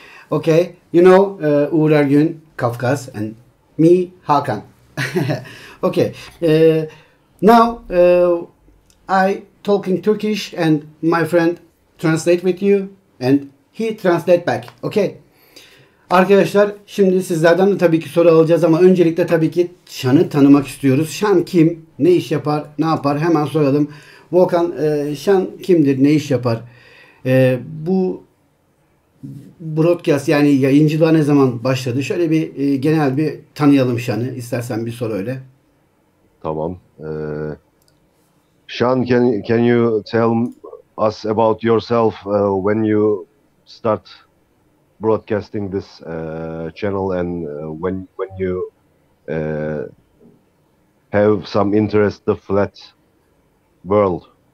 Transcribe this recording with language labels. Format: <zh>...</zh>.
<en>Okay, you know UİR ERGÜN, Kafkas and me, HAKAN. Okay, now I talking Turkish and my friend translate with you and he translate back. Okay.</en> <tr>Arkadaşlar şimdi sizlerden de tabii ki soru alacağız ama öncelikle tabii ki Sean'ı tanımak istiyoruz. Sean kim? Ne iş yapar? Ne yapar? Hemen soralım. Volkan, Sean kimdir? Ne iş yapar? Bu broadcast yani yayıncılığa ne zaman başladı? Şöyle bir genel bir tanıyalım Sean'ı. İstersen bir soru öyle. Tamam.</tr> <en>Sean, can you tell us about yourself when you start broadcasting this channel and when you have some interest the flat world?</en>